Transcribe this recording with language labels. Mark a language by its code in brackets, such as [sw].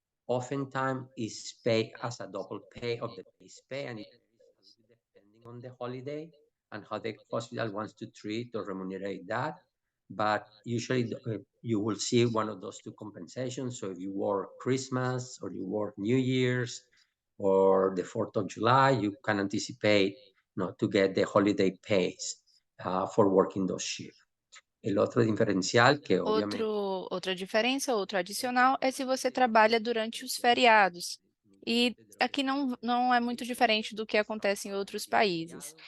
[en] Oftentimes is paid as a double pay of the base pay, and it varies a little bit depending on the holiday and how the hospital wants to treat or remunerate that. But usually you will see one of those two compensations. So if you work Christmas or you work New Year's or the 4th of July, you can anticipate to get the holiday pays for working those shifts. [es] El otro diferencial que obviamente [pt] Outra diferença, outro adicional, é se você trabalha durante os feriados. E aqui não é muito diferente do que acontece em outros países.